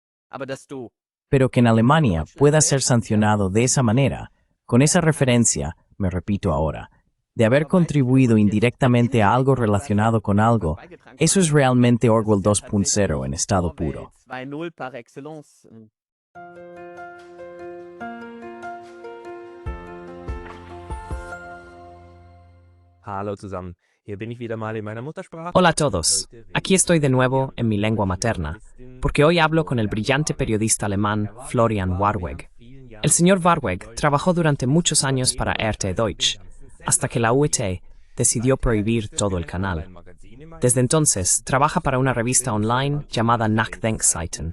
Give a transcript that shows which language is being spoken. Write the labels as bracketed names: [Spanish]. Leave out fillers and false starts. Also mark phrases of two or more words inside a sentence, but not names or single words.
[Spanish] Pero que en Alemania pueda ser sancionado de esa manera, con esa referencia, me repito ahora, de haber contribuido indirectamente a algo relacionado con algo, eso es realmente Orwell 2.0 en estado puro. [German] Hallo zusammen, hier bin ich wieder mal in meiner Muttersprache. [Spanish] Hola a todos, aquí estoy de nuevo en mi lengua materna, porque hoy hablo con el brillante periodista alemán Florian Warweg. El señor Warweg trabajó durante muchos años para RT Deutsch, hasta que la UET decidió prohibir todo el canal. Desde entonces, trabaja para una revista online llamada Nachdenkseiten.